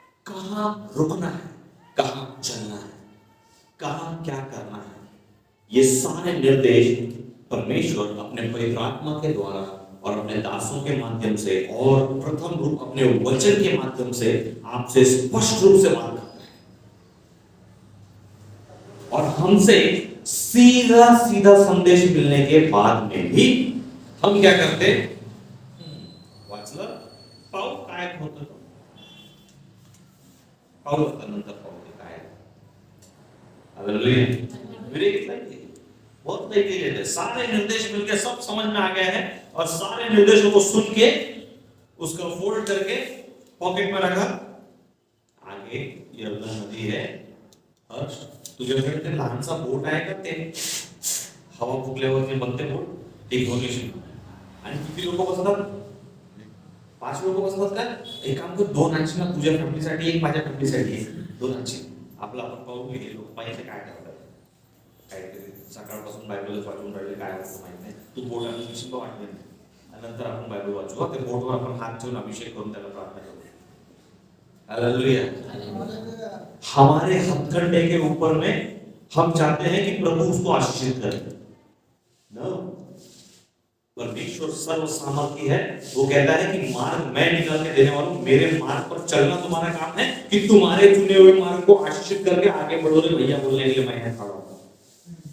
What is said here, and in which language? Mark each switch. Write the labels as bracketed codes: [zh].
[hi] कहां रुकना है, कहां चलना है, कहां क्या करना है, ये सारे निर्देश परमेश्वर अपने पवित्र आत्मा के द्वारा और अपने दासों के माध्यम से और प्रथम रूप अपने वचन के माध्यम से आपसे स्पष्ट रूप से बात करता है। और हमसे सीधा सीधा संदेश मिलने के बाद में भी हम क्या करते? [mr] वाचलं पाऊ काय होतं तो पाऊ होता नंतर पाऊ ते काय हालेलुया। [hi] ब्रेक लाइए बहुत नहीं ले लेते, सारे निर्देश मिलके सब समझ में आ गए हैं और सारे निर्देशों को सुन के उसको फोल्ड करके पॉकेट में रखा। आगे यमुना नदी है, [mr] हर्ष तुझ्याकडे ते लहानसा बोट आहे का? ते हवा फुकल्यावरती बनते बोट, एक घेऊन येशील। आणि किती लोक बसतात? 5 लोक बसतात का? एक काम कर, 2 आणशील ना तुझ्या फॅमिलीसाठी, एक माझ्या फॅमिलीसाठी, 2 आणशील। आपला आपण पाहू हे लोक पाहिजे काय करतात, काहीतरी सकाळपासून बायबलच वाचून राहिले, काय होतं माहित नाही। तू बोट आणून घेशील वाटलं नाही, आणि नंतर आपण बायबल वाचू, ते बोटवर आपण हात ठेवून अभिषेक करून त्याला प्रार्थना करू। [hi] हालेलुया। हमारे हथकंडे के ऊपर में हम चाहते हैं कि प्रभु उसको आशीषित करे। [en] No. [hi] परमेश्वर सर्व सामर्थी है। वो कहता है कि मार्ग मैं निकाल के देने वाला हूं, मेरे मार्ग पर चलना तुम्हारा काम है कि तुम्हारे चुने हुए मार्ग को आशीषित करके आगे बढ़ो रे भैया बोलने के लिए मैं यहाँ खड़ा हूं।